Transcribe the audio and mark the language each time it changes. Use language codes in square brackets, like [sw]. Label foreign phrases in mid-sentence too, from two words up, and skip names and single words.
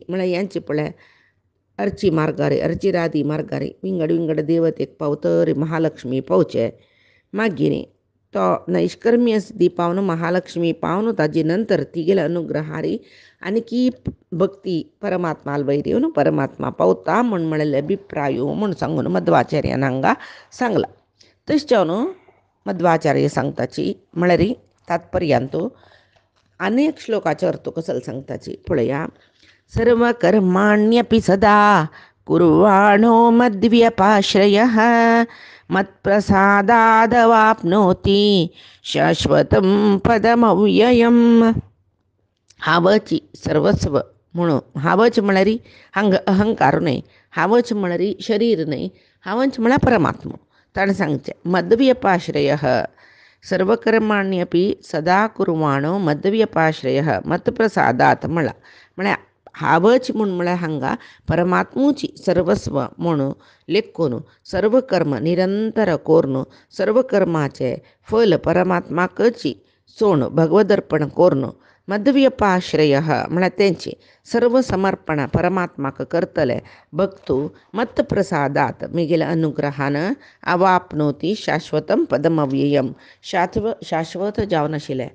[kok] म्हळ्यार यांचे पळय अर्ची मार्गारी अर्चिरादी मार्गारी विंगड देवतेक पावतरी महालक्ष्मी पावचे मागीर तो नैष्कर्म्य सिद्धी पावन महालक्ष्मी पावन ताजे नंतर तिगेले अनुग्रहारी आनी की भक्ती परमात्माल वैरी न्हू परमात्मा पावता म्हूण म्हळेले अभिप्रायो म्हूण सांगून मध्वाचार्यान हांगा सांगला. तशें न्हू मध्वाचार्य सांगताची म्हळ्यार तात्पर्यांतू अनेक श्लोकाचो अर्थ कसो सांगताची पळया. [sa] सर्व कर्माण्यपि सदा कुर्वाणो मद्व्यपाश्रयः मत्प्रसादादवाप्नोति शाश्वतं पदमव्ययम्. [kok] हावची सर्वस्व म्हणून हावच म्हळ्यार हांगा अहंकार न्हय, हावच म्हळ्यार शरीर न्हय, हावच म्हळ्यार परमात्मा. ताणें सांगचें [sa] मद्व्यपाश्रयः सर्वकर्माण्यपि सदा कुर्वाणो मद्व्यपाश्रयः मत्प्रसादात [kok] म्हळ्यार हावच म्हूण म्हळ्यार हांगा परमात्मूची सर्वस्व म्हणून लेखून सर्व कर्म निरंतर कोरून सर्व कर्माचे फल परमात्माकची सोण भगवदर्पण कोरून मद्व्यपाश्रय म्हळ्यार तेंची सर्व समर्पण परमात्माक करतले भक्तू मत्प्रसादात मिगेल अनुग्रहान [sa] अवाप्नोती शाश्वतम पदमव्ययम [kok] शाश्वत जावन आशिल्लें